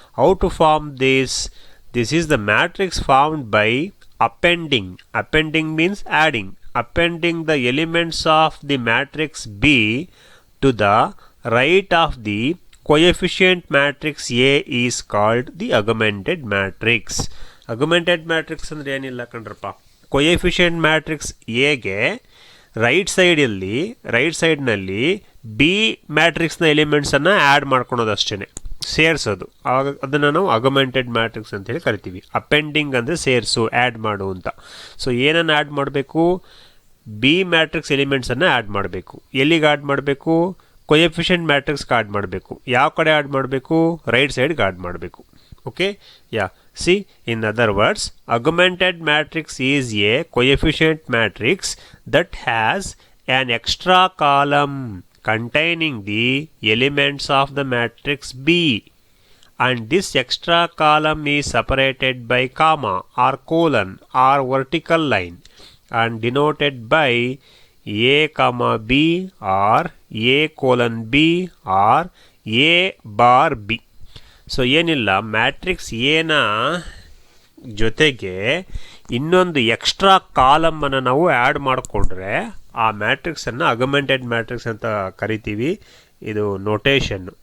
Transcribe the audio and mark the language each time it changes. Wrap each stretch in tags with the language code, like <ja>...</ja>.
<en>How to form this? This is the matrix formed by appending. Appending means adding. Appending the elements of the matrix B to the right of the coefficient matrix A is called the augmented matrix.</en> <kn>Augmented matrix ಅಂದ್ರೆ ಏನಿಲ್ಲ ಕಣ್ರಪ್ಪ, coefficient matrix A ಗೆ right ಸೈಡ್ನಲ್ಲಿ B ಮ್ಯಾಟ್ರಿಕ್ಸ್ನ ಎಲಿಮೆಂಟ್ಸನ್ನು add ಮಾಡ್ಕೊಳೋದು ಅಷ್ಟೇ, ಸೇರಿಸೋದು. ಅದನ್ನು ನಾವು ಅಗ್ಮೆಂಟೆಡ್ ಮ್ಯಾಟ್ರಿಕ್ಸ್ ಅಂತೇಳಿ ಕರಿತೀವಿ. ಅಪೆಂಡಿಂಗ್ ಅಂದರೆ ಸೇರಿಸು, ಆ್ಯಡ್ ಮಾಡು ಅಂತ. ಸೊ ಏನನ್ನು ಆ್ಯಡ್ ಮಾಡಬೇಕು? ಬಿ ಮ್ಯಾಟ್ರಿಕ್ಸ್ ಎಲಿಮೆಂಟ್ಸನ್ನು ಆ್ಯಡ್ ಮಾಡಬೇಕು. ಎಲ್ಲಿಗೆ ಆ್ಯಡ್ ಮಾಡಬೇಕು? ಕೊಯೆಫಿಷಿಯಂಟ್ ಮ್ಯಾಟ್ರಿಕ್ಸ್ಗೆ ಆ್ಯಡ್ ಮಾಡಬೇಕು. ಯಾವ ಕಡೆ ಆ್ಯಡ್ ಮಾಡಬೇಕು? ರೈಟ್ ಸೈಡ್ಗೆ ಆ್ಯಡ್ ಮಾಡಬೇಕು.</kn> <en>Okay, yeah, see, in other words, augmented matrix is a coefficient matrix that has an extra column containing the elements of the matrix B, and this extra column is separated by comma or colon or vertical line and denoted by A comma B or A colon B or A bar B.</en> <kn>So ಏನಿಲ್ಲ, matrix ಎನ ಜೊತೆಗೆ ಇನ್ನೊಂದು extra ಕಾಲಮನ್ನು ನಾವು add ಮಾಡಿಕೊಂಡ್ರೆ ಆ ಮ್ಯಾಟ್ರಿಕ್ಸನ್ನು augmented matrix ಅಂತ ಕರಿತೀವಿ. ಇದು ನೊಟೇಷನ್.</kn>